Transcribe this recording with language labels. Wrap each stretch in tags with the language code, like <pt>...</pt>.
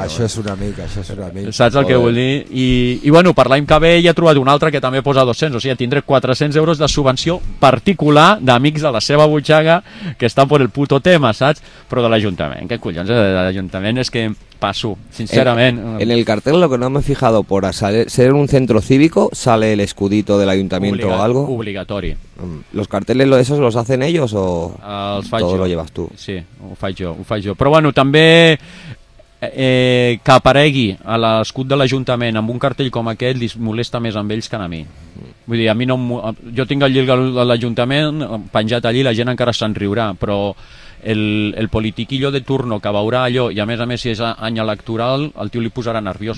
<ca>Això és una mica, això és una mica. Saps el que vull dir? I bueno, per l'any que ve ja he trobat un altre que també posa 200, o sigui, tindré 400 euros de subvenció particular d'amics de la seva butxaca que estan per el puto tema, saps? Però de l'Ajuntament, què collons, de l'Ajuntament, és que...</ca> <es>Paso, sinceramente. En el cartel, lo que no me he fijado, por ser un centro cívico, ¿sale el escudito del ayuntamiento o algo? Obligatorio. ¿Los carteles esos los hacen ellos o todo lo llevas tú?</es> <ca>Sí, ho faig jo. Però bueno, també que aparegui a l'escut de l'ajuntament amb un cartell com aquest li molesta més amb ells que a mi. Vull dir, a mi no... Jo tinc el llibre de l'ajuntament penjat allí, la gent encara se'n riurà, però... El politiquillo de turno que veurà allò, i a més si és any electoral, el tio li posarà nerviós.</ca>